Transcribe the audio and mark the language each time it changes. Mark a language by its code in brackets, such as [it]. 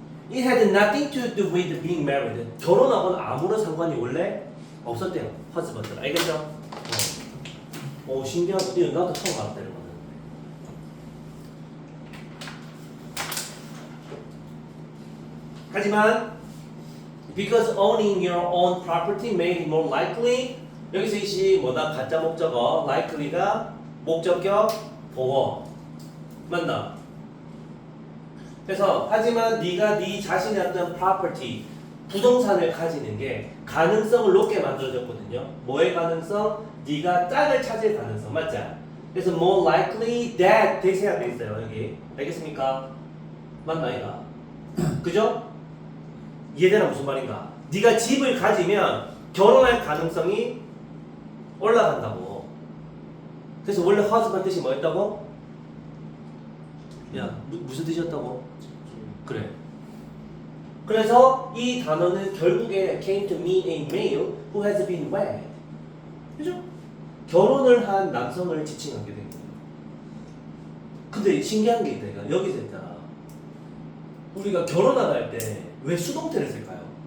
[en] It had nothing to do with being married. [ko] 결혼하고는 아무런 상관이 원래 없었대요. husband. 알겠죠? 신기하다. 나도 처음 알았다 이런 거는. 하지만 [en] because owning your own property made it more likely [ko] 여기서 이시 뭐다 가짜 목적어 likely가 목적격 보어 맞나? 그래서 하지만 네가 네 자신의 어떤 property 부동산을 가지는 게 가능성을 높게 만들어졌거든요. 뭐의 가능성? 네가 짝을 찾을 가능성 맞지? 그래서 [en] more likely that [ko] 대세가 돼 있어요 여기 알겠습니까? 맞나 이가? 그죠? 이해되나 무슨 말인가? 네가 집을 가지면 결혼할 가능성이 올라간다고. 그래서 원래 husband 뜻이 뭐였다고? 야 무슨 뜻이었다고? 그래. 그래서 이 단어는 결국에 [en] came to mean a male who has been wed. [ko] 그죠? 결혼을 한 남성을 지칭하게 된 거예요. 근데 신기한 게 있다. 이거. 여기서 있잖아. 우리가 결혼하다 할 때 왜 수동태를 쓸까요?